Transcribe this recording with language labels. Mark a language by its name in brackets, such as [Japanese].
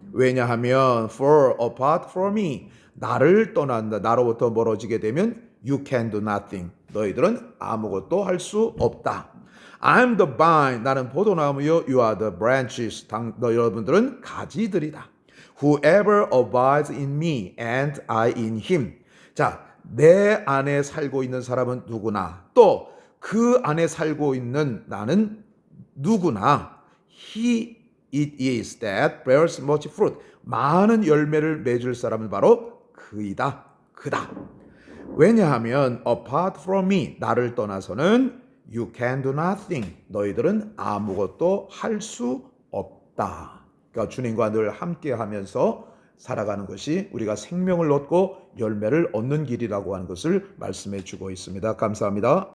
[Korean] 왜냐하면 [English] for apart from me, [Korean] 나를 떠난다. 나로부터 멀어지게 되면 [English] you can do nothing. [Korean] 너희들은 아무것도 할 수 없다. [English] I'm the vine. [Korean] 나는 포도나무요. [English] You are the branches. [Korean] 여러분들은 가지들이다. [English] Whoever abides in me and I in him. [Korean] 자, 내 안에 살고 있는 사람은 누구나 또 그 안에 살고 있는 나는 누구나 [English] He it is that bears much fruit. [Korean] 많은 열매를 맺을 사람은 바로 그이다. 그다. 왜냐하면 [English] apart from me, [Korean] 나를 떠나서는 [English] you can do nothing. [Korean] 너희들은 아무것도 할 수 없다. 그러니까 주님과 늘 함께 하면서 살아가는 것이 우리가 생명을 얻고 열매를 얻는 길이라고 하는 것을 말씀해 주고 있습니다. 감사합니다.